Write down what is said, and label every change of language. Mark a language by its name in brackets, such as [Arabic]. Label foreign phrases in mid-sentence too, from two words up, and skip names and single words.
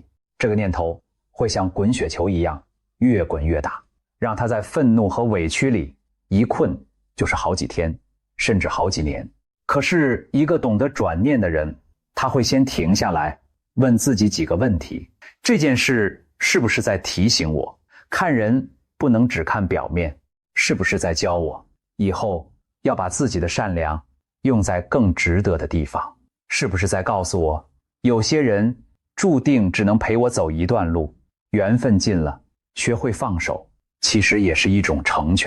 [Chinese] 這個念頭會像滾雪球一樣越滾越大，讓他在憤怒和委屈裡一困就是好幾天，甚至好幾年。可是一個懂得轉念的人，他會先停下來，問自己幾個問題： 這件事是不是在提醒我？看人不能只看表面，是不是在教我以後要把自己的善良用在更值得的地方？是不是在告訴我，有些人注定只能陪我走一段路，緣分盡了，學會放手，其實也是一種成全。